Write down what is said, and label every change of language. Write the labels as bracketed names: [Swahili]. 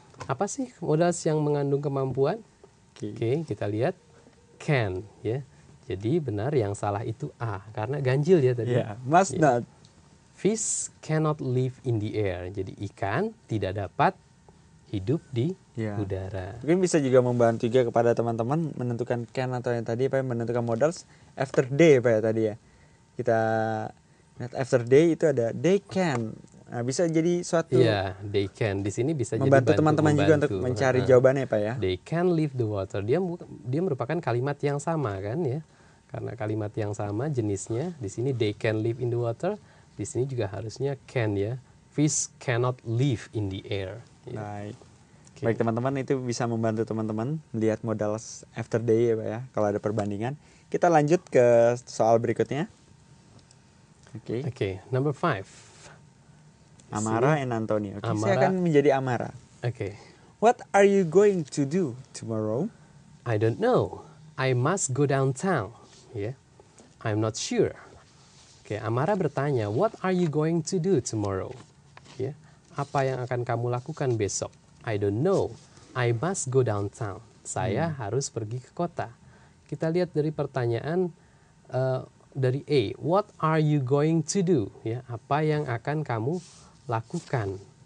[Indonesian] Apa sih modals yang mengandung kemampuan? Oke, kita lihat can, ya. Jadi benar, yang salah itu A karena ganjil ya tadi. [English] Yeah, must not. Fish cannot live in the air. [Indonesian] Jadi ikan tidak dapat hidup di udara. Mungkin bisa juga membantu juga kepada teman-teman menentukan can atau yang tadi Pak, menentukan modals after day Pak ya tadi ya. Kita lihat after day itu ada they can. Nah, bisa jadi suatu they can. Di sini bisa membantu jadi teman-teman juga untuk mencari jawabannya Pak ya. [English] They can leave the water. [Indonesian] Dia merupakan kalimat yang sama kan ya. Karena kalimat yang sama jenisnya. Di sini [English] they can live in the water. [Indonesian] Di sini juga harusnya can ya. [English] Fish cannot live in the air. [Indonesian] Ya. Baik. Okay. Baik teman-teman, itu bisa membantu teman-teman melihat modal after day ya Pak ya. Kalau ada perbandingan. Kita lanjut ke soal berikutnya. [English] Oke, number 5. Amara and Antonio. Amara. [Indonesian] Saya akan menjadi Amara. [English] What are you going to do tomorrow? I don't know. I must go downtown. I'm not sure. Amara bertanya, what are you going to do tomorrow? [Indonesian] Apa yang akan kamu lakukan besok? [English] I don't know. I must go downtown. [Indonesian] Saya harus pergi ke kota. Kita lihat dari pertanyaan dari A. [English] What are you going to do? [Indonesian] Apa yang akan kamu lakukan?